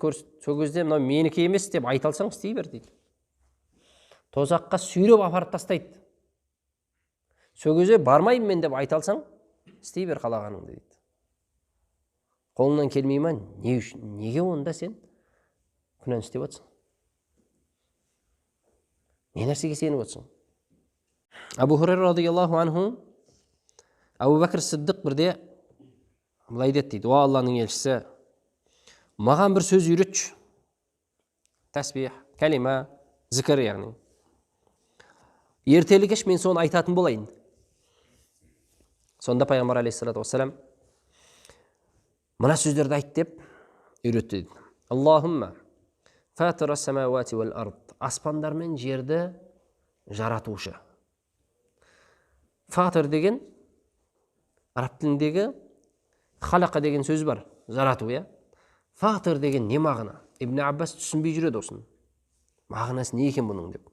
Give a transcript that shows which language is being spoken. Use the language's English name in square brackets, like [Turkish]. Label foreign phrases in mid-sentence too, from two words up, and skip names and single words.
[Kazakh] Сол кезде мынау менікі емес деп айта алсаң, істей бер дейді. Тозаққа сүйреп апарып тастайды. Сол кезде бармаймын мен деп айта алсаң, істей бер қалағаныңды дейді. Қолыңнан келмей ма? Не үшін? Неге онда сен күнәні істеп отырсың? Не нәрсеге сеніп отырсың? Абу Хурайра [Arabic] رضي الله عنه, [Kazakh] Абу Бәкір Сиддиқ бірде былай деді дейді: "О Алланың елшісі, маған бір сөз үйретші. Тәсбих, кәлима, зікір яғни. Ертелі кеш мен соны айтатын болайын." Сонда пайғамбар [Arabic] عليه الصلاة والسلام [Kazakh] мына сөздерді айт деп үйретті дейді. [Arabic] اللهم فاطر السماوات والأرض, [Kazakh] аспандар мен жерді жаратушы. Фатир деген араб тіліндегі халақа деген сөз бар, жарату, Фатир деген не мағына? Ибн Аббас түсінбей жүреді осын. Мағынасы не екен бұның деп.